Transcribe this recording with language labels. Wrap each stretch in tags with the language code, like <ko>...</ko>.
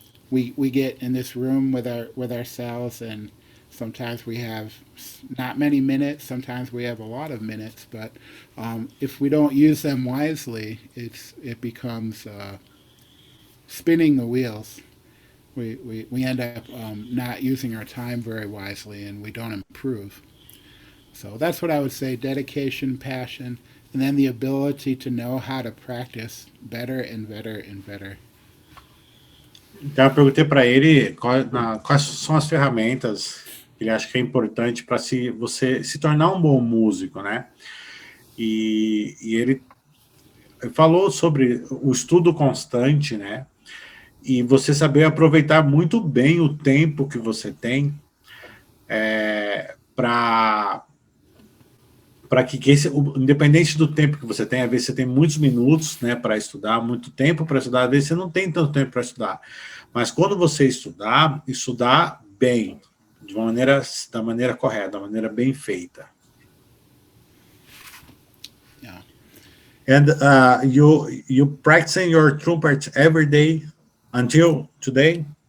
<en>We get in this room with ourselves, and sometimes we have not many minutes, sometimes we have a lot of minutes, but if we don't use them wisely, it becomes spinning the wheels. We end up not using our time very wisely, and we don't improve. So that's what I would say: dedication, passion, and then the ability to know how to practice better and better and better.</en> <pt>Então, eu perguntei para ele quais são as ferramentas que ele acha que é importante para você se tornar um bom músico, né? E ele falou sobre o estudo constante, né? E você saber aproveitar muito bem o tempo que você tem para independente do tempo que você tem, às vezes você tem muitos minutos, né, para estudar, muito tempo para estudar, às vezes você não tem tanto tempo para estudar. Mas quando você estudar bem, da maneira correta, da maneira bem feita.</pt> <en>Yeah. And you practicing your trumpet every day until today?</en>